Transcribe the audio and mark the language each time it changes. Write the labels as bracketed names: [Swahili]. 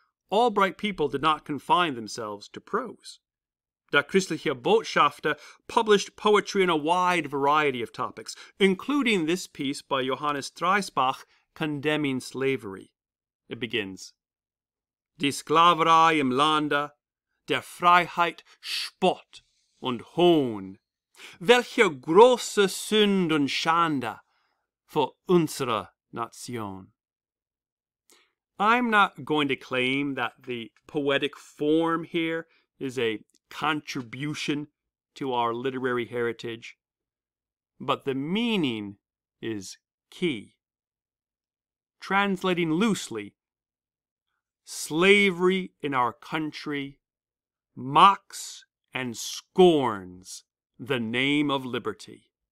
[English] Albright people did not confine themselves to prose. Der Christliche Botschafter published poetry on a wide variety of topics, including this piece by Johannes Dreisbach condemning slavery. It begins, [German] Die Sklaverei im Lande, der Freiheit Spott und Hohn. Welche große Sünd und Schande für unsere Nation. [English] I'm not going to claim that the poetic form here is a contribution to our literary heritage, but the meaning is key. Translating loosely, slavery in our country mocks and scorns the name of liberty.